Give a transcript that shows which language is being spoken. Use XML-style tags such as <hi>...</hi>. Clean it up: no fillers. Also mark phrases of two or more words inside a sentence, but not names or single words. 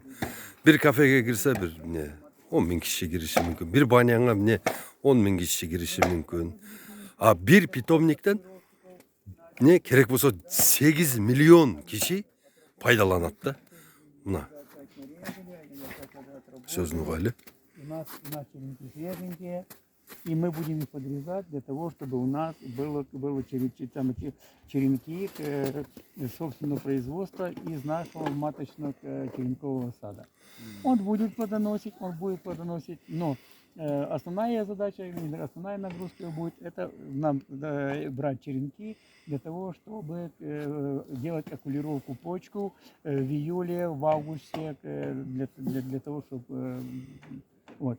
<ky>Бир кафеге кирсе бир 10.000 киши кириши мүмкүн. Бир баняңа 10.000 киши кириши мүмкүн. А бир питомниктен керек болсо 8 миллион киши пайдаланат да. Мына. Сөзүн угайлы.</ky> <ru>И мы будем их подрезать для того, чтобы у нас было черенки собственного производства из нашего маточного черенкового сада. Он будет плодоносить, но основная задача, основная нагрузка будет это нам брать черенки для того, чтобы делать окулировку почку в июле, в августе, для того, чтобы вот.</ru>